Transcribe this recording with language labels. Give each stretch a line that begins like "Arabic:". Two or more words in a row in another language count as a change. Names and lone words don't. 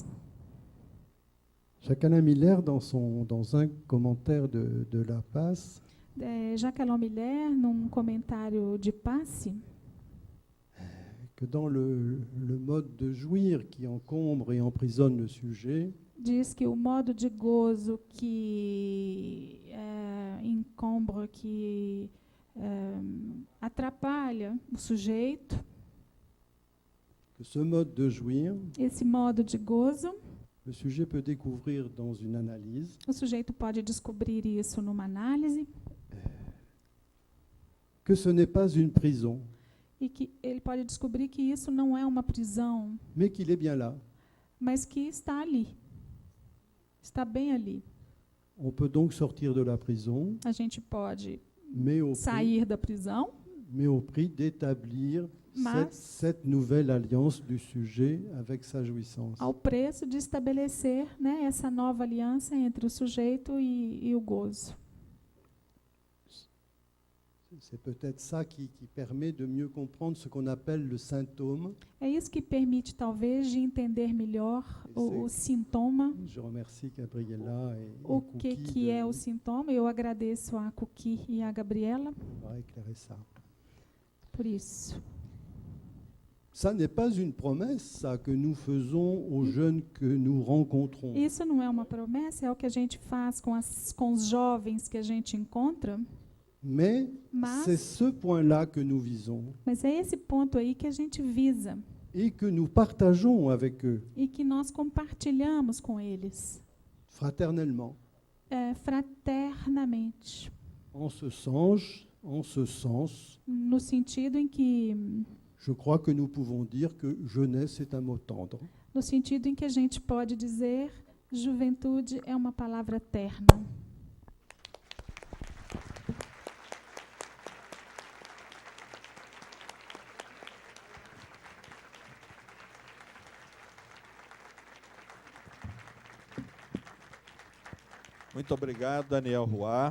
French: Jacques Alain Miller, dans un commentaire de La Passe,
Portuguese: Jacques Alain Miller, num comentário de passe,
French: que dans le mode de jouir qui encombre et emprisonne le sujet,
Portuguese: diz que o modo de gozo que encombra, que atrapalha o sujeito,
French: que ce mode de jouir,
Portuguese: esse modo de gozo,
French: le sujet peut découvrir dans une analyse
Portuguese: o sujeito pode descobrir isso numa análise,
French: que ce n'est pas une prison,
Portuguese: e que ele pode descobrir que isso não é uma prisão,
French: mais qu'il est bien là.
Portuguese: mas que está ali, está bem ali.
French: On peut donc sortir de la prison,
Portuguese: A gente pode
French: mais
Portuguese: sair da prisão,
French: au prix d'établir
Portuguese: Mas-
French: cette nouvelle alliance du sujet avec sa jouissance.
Portuguese: ao preço de estabelecer, né, essa nova aliança entre o sujeito e o gozo.
French: C'est peut-être ça qui permet de mieux comprendre ce qu'on appelle le symptôme.
Portuguese: É isso que permite, talvez, de entender melhor o sintoma,
French: Je remercie Gabriela et
Portuguese: o Cookie que é o sintoma. Eu agradeço a Cookie e a Gabriela
French: d'avoir éclairé ça.
Portuguese: por isso.
French: Ça n'est pas une promesse, ça, que nous faisons aux jeunes que nous rencontrons.
Portuguese: Isso não é uma promessa, é o que a gente faz com os jovens que a gente encontra,
French: Mais c'est
Portuguese: mas,
French: ce point-là que nous visons
Portuguese: mas é esse ponto aí que a gente visa
French: et que nous partageons avec eux
Portuguese: e que nós compartilhamos com eles,
French: fraternellement.
Portuguese: fraternamente,
French: En ce sens,
Portuguese: no sentido em que,
French: je crois que nous pouvons dire que jeunesse est un mot tendre.
Portuguese: no sentido em que a gente pode dizer juventude é uma palavra terna. Muito obrigado, Daniel Roy.